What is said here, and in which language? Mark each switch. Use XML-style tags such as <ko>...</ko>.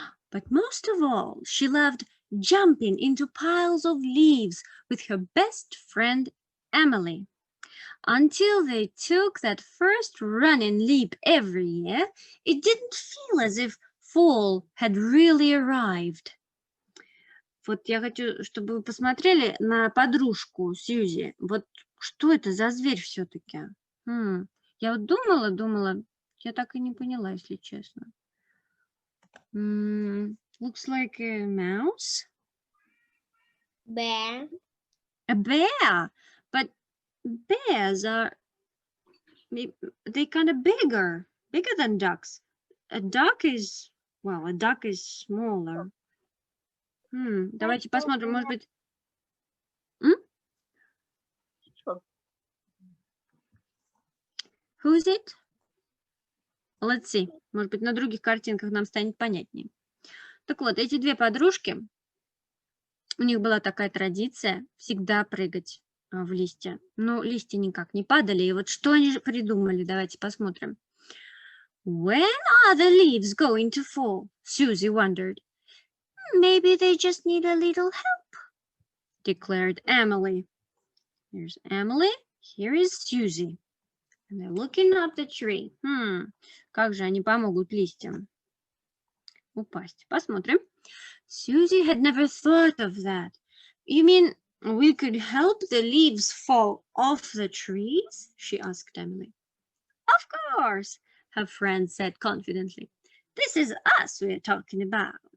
<en>But most of all, she loved jumping into piles of leaves with her best friend Emily. Until they took that first running leap every year, it didn't feel as if fall had really arrived.</en> <ru>Вот я хочу, чтобы вы посмотрели на подружку Сьюзи. Вот что это за зверь все-таки? Я вот думала, я так и не поняла, если честно.</ru> <en>Looks like a mouse. Bear. A bear, but bears are, they kind of bigger than ducks. A duck is smaller.</en> <ru>Давайте посмотрим, может быть.</ru> <en>Who is it? Let's see.</en> <ru>Может быть, на других картинках нам станет понятнее. Так вот, эти две подружки, у них была такая традиция всегда прыгать в листья. Но листья никак не падали. И вот что они же придумали? Давайте посмотрим.</ru> <en>When are the leaves going to fall? Susie wondered. Maybe they just need a little help, declared Emily. Here's Emily. Here is Susie. And they're looking up the tree.</en> <ru>Как же они помогут листьям упасть? Посмотрим.</ru> <en>Susie had never thought of that. You mean we could help the leaves fall off the trees? She asked Emily. Of course, her friend said confidently. This is us we're talking about.</en>